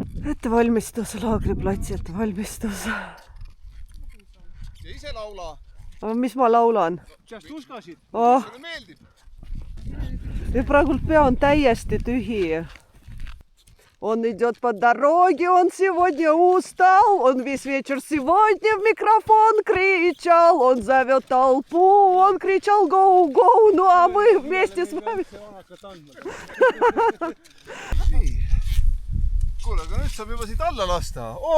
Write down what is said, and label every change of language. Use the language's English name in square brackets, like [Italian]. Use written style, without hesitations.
[Estonian] Ettevalmistus, laagriplatsi ettevalmistus. Ja ise laula. Mis ma laulan? Just uskasid. Sulle meeldib. Ja praegu pea on täiesti tühi. [Russian] Он идет по дороге, он сегодня устал, он весь вечер сегодня в микрофон кричал, он зовет толпу, он кричал гоу-гоу, ну а мы вместе с вами... [Estonian] Kuule, aga nüüd saab juba siit alla lasta.